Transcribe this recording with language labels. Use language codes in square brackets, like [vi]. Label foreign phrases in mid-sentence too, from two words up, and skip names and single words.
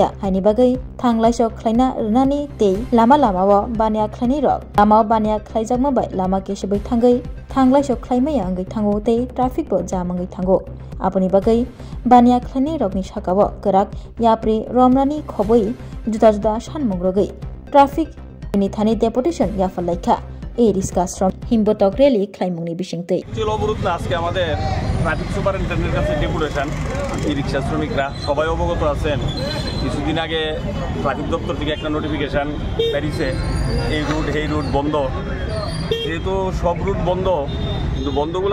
[trp] हायनि बागै थांलायसो ख्लाइना रनानि तै लामा लामाव बानिया ख्लाइनि रक लामाव बानिया ख्लाइजागमाबाय लामा केसेबै थांगै थांलायसो ख्लाइमाया अंगै थांगौ तै ट्राफिकबो जाम अंगै थांगौ आबनि बागै बानिया ख्लाइनि रकनि साकाव गराक याप्रि रमनानि खबै जुदा जुदा सानमुं रगै ट्राफिक नि थानि डेपुटेशन याफलाइखा एरिस्का श्रम हिमबतक रैली ख्लाइमुंनि बिसिंतै [bn] অবরোধ না আজকে আমাদের [en] traffic superintendent [bn] কাছে ডেপুটেশন ই রিক্সা শ্রমিকরা সবাই অবগত আছেন কিছুদিন আগে ট্রাফিক দপ্তর থেকে একটা নোটিফিকেশন বেরিয়েছে এই রুট বন্ধ যেহেতু সব রুট বন্ধ কিন্তু বন্ধগুলো